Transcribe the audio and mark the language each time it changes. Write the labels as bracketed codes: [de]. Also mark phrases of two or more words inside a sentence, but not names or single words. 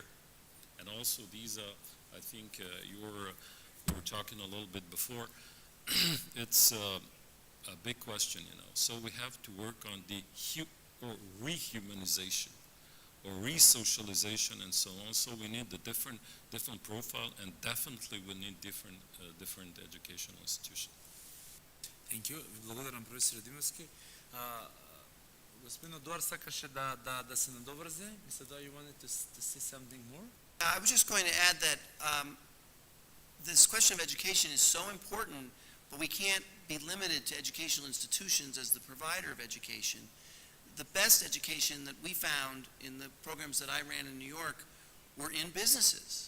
[en] And also these are, I think we were talking a little bit before, it's a big question, So we have to work on the rehumanization or re-socialization and so on. So we need the different profile, and definitely we need different educational institutions. Thank you. [mk] Благодарам, професор Димовски. Господин Одуар сакаше да се надоврзе. [bg] Мисля, да, [en] you wanted to say something more? I was just going to add that this question of education is so important, but we can't be limited to educational institutions as the provider of education. The best education that we found in the programs that I ran in New York were in businesses.